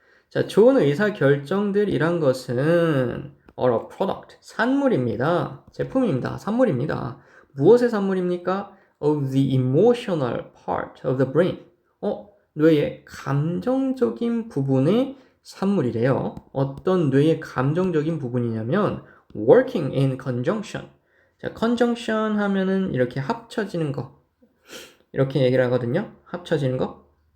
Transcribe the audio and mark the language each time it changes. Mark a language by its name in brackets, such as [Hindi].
[Korean] 자, 좋은 의사 결정들이란 것은 [English] are a product, [Korean] 산물입니다. 제품입니다. 산물입니다. 무엇의 산물입니까? [English] Of the emotional part of the brain. [Korean] 뇌의 감정적인 부분의 산물이래요. 어떤 뇌의 감정적인 부분이냐면 [English] working in conjunction. [Korean] 자, conjunction 하면은 이렇게 합쳐지는 거. 이렇게 얘기를 하거든요. 합쳐지는 거.